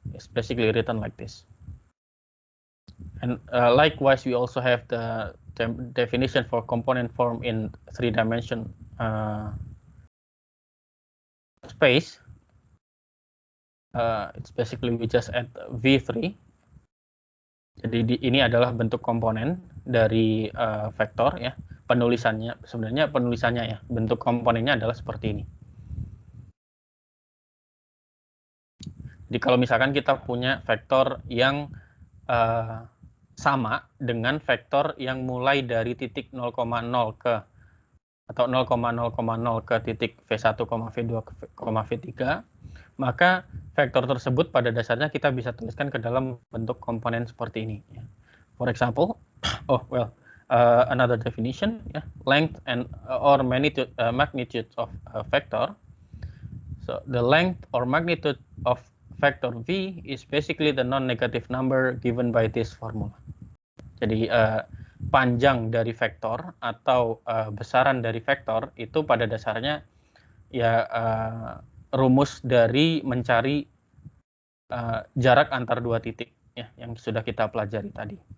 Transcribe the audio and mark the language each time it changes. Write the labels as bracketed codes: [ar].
[en] It's basically written like this. And likewise, we also have the definition for component form in 3-dimension space. It's basically we just add V3. [id] Jadi ini adalah bentuk komponen dari vektor ya. Penulisannya sebenarnya ya. Bentuk komponennya adalah seperti ini. Jadi kalau misalkan kita punya vektor yang sama dengan vektor yang mulai dari titik 0,0 ke atau 0,0,0 ke titik V1, V2, V3, maka vektor tersebut pada dasarnya kita bisa tuliskan ke dalam bentuk komponen seperti ini. [en] For example, another definition, length and or magnitude of a vector. So the length or magnitude of vector V is basically the non-negative number given by this formula. [id] Jadi panjang dari vektor atau besaran dari vektor itu pada dasarnya ya rumus dari mencari jarak antar 2 titik ya yang sudah kita pelajari tadi.